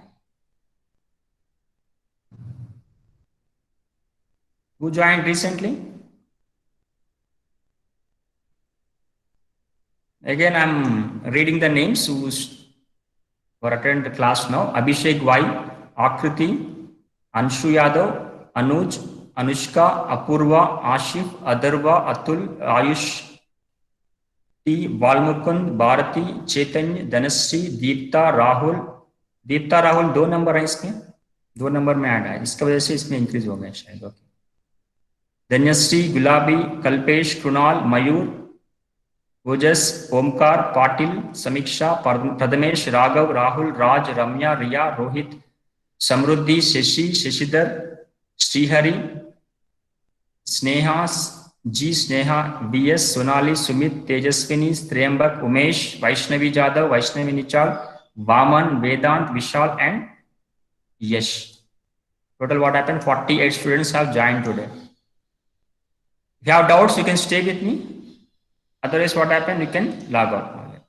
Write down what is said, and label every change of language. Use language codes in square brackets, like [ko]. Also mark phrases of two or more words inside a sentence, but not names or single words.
[en] Who joined recently? Again, I'm reading the names who are attending the class now. Abhishek Y, Akriti, Anshu Yadav, Anuj, Anushka, Apurva, Ashif, Adarva, Atul, Ayush, T, Balmukund, Bharati, Chaitanya, Dhanasri, Deepta, Rahul. [hi] Deepta, Rahul 2 नंबर है इसमें, 2 नंबर में ऐड है, इसका वजह से इसमें इंक्रीज हो गया शायद. ओके. धन्यश्री, गुलाबी, कल्पेश, कृणाल, मयूर, ओजस, ओमकार, पाटिल, समीक्षा, प्रथमेश, राघव, राहुल, राज, रम्या, रिया, रोहित, समृद्धि, शशि, शशिधर, श्रीहरि, स्नेहा जी, स्नेहा, बीएस, सोनाली, सुमित, तेजस्विनी, त्र्यंबक, उमेश, वैष्णवी जादव, वैष्णवी निचाल, वामन, वेदांत, विशाल and Yash. [en] Total what happened? 48 students have joined today. If you have doubts, you can stay with me. Otherwise, what happened? You can log out.